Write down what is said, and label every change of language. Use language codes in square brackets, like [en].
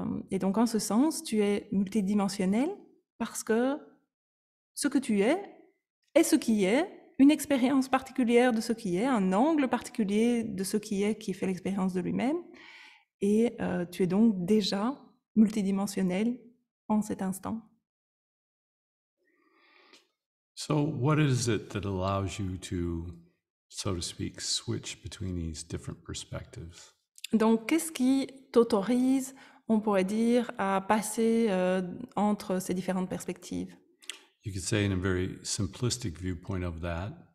[fr] Et donc, en ce sens, tu es multidimensionnel parce que ce que tu es ce qui est, une expérience particulière de ce qui est, un angle particulier de ce qui fait l'expérience de lui-même. Et tu es donc déjà multidimensionnel en cet instant. [en] So what is it that allows you to, so to speak, switch between these different perspectives? [fr] Donc, qu'est-ce qui t'autorise, on pourrait dire, à passer entre ces différentes perspectives? [en] You could say in a very simplistic viewpoint of that,